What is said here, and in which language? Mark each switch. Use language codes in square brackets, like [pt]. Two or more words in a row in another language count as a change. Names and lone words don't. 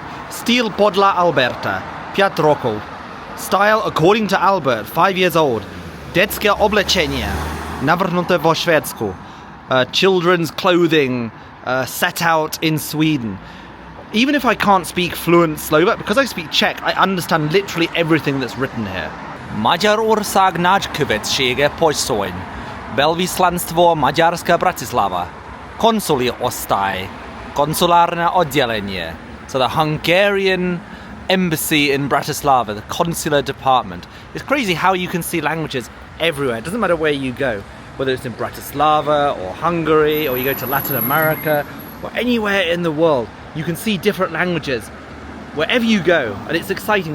[sk] Styl podľa Alberta, 5 rokov. [en] Style according to Albert, 5 years old. [sk] Detské oblečenie, navrhnuté vo Švédsku. [en] Children's clothing, set out in Sweden. Even if I can't speak fluent Slovak, because I speak Czech, I understand literally everything that's written here. [hu] Magyarország nagykövetsége Pocsony. [sk] Velvyslanstvo Maďarska Bratislava. [hu] Konzuli osztály. [sk] Konsulárne oddělení. [en] So the Hungarian embassy in Bratislava, the consular department. It's crazy how you can see languages everywhere. It doesn't matter where you go, whether it's in Bratislava or Hungary, or you go to Latin America, or anywhere in the world. You can see different languages wherever you go, and it's exciting.